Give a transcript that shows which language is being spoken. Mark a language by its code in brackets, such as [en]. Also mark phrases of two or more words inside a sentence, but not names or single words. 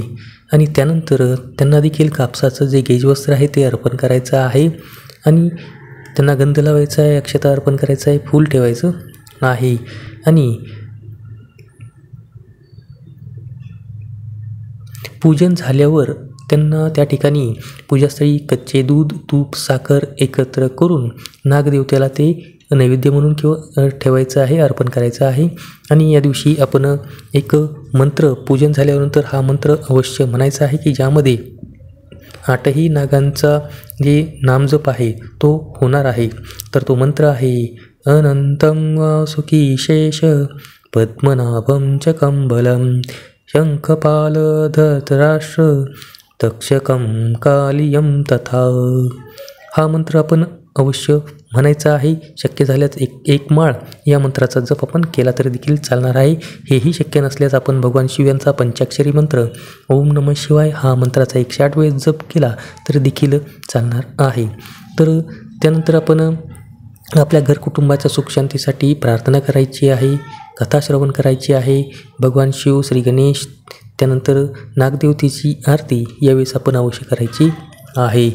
[mr] आणि त्यानंतर त्यांना देखील कापसाचं जे गेजवस्त्र आहे ते अर्पण करायचं आहे आणि त्यांना गंध लावायचा आहे, अक्षता अर्पण करायचं आहे, फूल ठेवायचं आहे आणि पूजन झाल्यावर त्यांना त्या ठिकाणी पूजास्थळी कच्चे दूध, तूप, साखर एकत्र करून नागदेवतेला ते नैवेद्य म्हणून किंवा ठेवायचं आहे, अर्पण करायचं आहे. आणि या दिवशी आपण एक मंत्र पूजन झाल्यानंतर हा मंत्र अवश्य म्हणायचा आहे की ज्यामध्ये 8ही नागांचा जे नामजप आहे तो होणार आहे. तर तो मंत्र आहे [sa] अनंतं वासुकी शेष पद्मनाभं च कंबलं शंखपाल धृतराष्ट्र तक्षकं कालियं तथा. [mr] हा मंत्र आपण अवश्य म्हणायचा आहे. शक्य झाल्यास एक माळ या मंत्राचा जप आपण केला तरी देखील चालणार आहे. हेही शक्य नसल्यास आपण भगवान शिव यांचा पंचाक्षरी मंत्र [sa] ओम नमः शिवाय [mr] हा मंत्राचा 108 वेळेस जप केला तर देखील चालणार आहे. तर त्यानंतर आपण आपल्या घर कुटुंबाच्या सुखशांतीसाठी प्रार्थना करायची आहे, कथा श्रवण करायची आहे. भगवान शिव, श्री गणेश, त्यानंतर नागदेवतेची आरती यावेळेस आपण अवश्य करायची आहे.